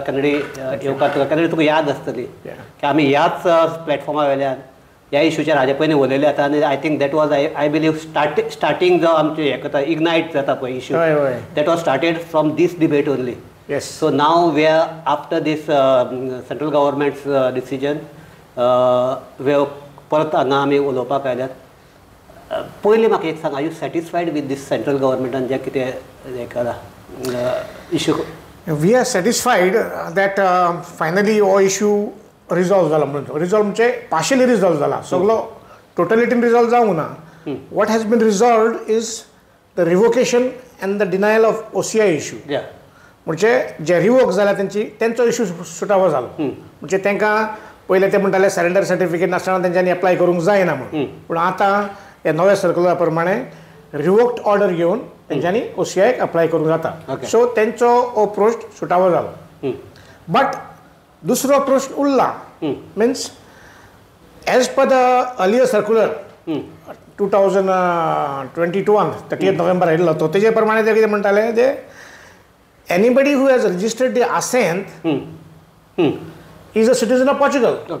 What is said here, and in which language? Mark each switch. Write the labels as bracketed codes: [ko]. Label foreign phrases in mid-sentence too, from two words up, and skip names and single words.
[kok] कॅनेडी येवकार तुका कॅनेडी तुका याद आसतली की आमी ह्याच प्लॅटफॉर्मा वयल्यान ह्या इश्यूचेर हाजे पयलीं उलयले आतां आनी [en] I think that was I believe starting [kok] जो आमचे हे करता इग्नायट जाता पळय [en] issue that was started from this debate only. so now we are after this central government's decision [kok] वे परत हांगा आमी उलोवपाक आयल्यात. पयलीं म्हाका एक सांग, [en] are you satisfied with this [kok] सेंट्रल गव्हर्मेंटान जें कितें हें केलां issue? [en] We are satisfied that finally all issue resolved जाला. [kok] Resolve म्हणजे [en] partially resolved [kok] जाला. सगळो [en] totally resolved [kok] जावंक ना. [en] What has been resolved is the revocation and the denial of OCI issue. [kok] म्हणजे जे रिवोक जाला त्यांचो इश्यू सुटावो जालो. म्हणजे तांकां पयले ते म्हणटाले [en] surrender certificate [kok] नासतना तेंच्यांनी एप्लाय करूंक जायना म्हणून. पूण आतां ह्या नव्या सर्क्युलरा प्रमाणे [en] revoked order [kok] घेवन तेंच्यांनी OCI अप्लाय करूंक जाता. सो तेंचो हो प्रश्न सुटावो जालो. बट दुसरो प्रश्न उरला [en] means as per the earlier circular [kok] 2022 30 नोव्हेंबर आयिल्लो तो तेजे प्रमाणे ते कितें म्हणटाले ते [en] anybody who has registered the assent is a citizen of Portugal.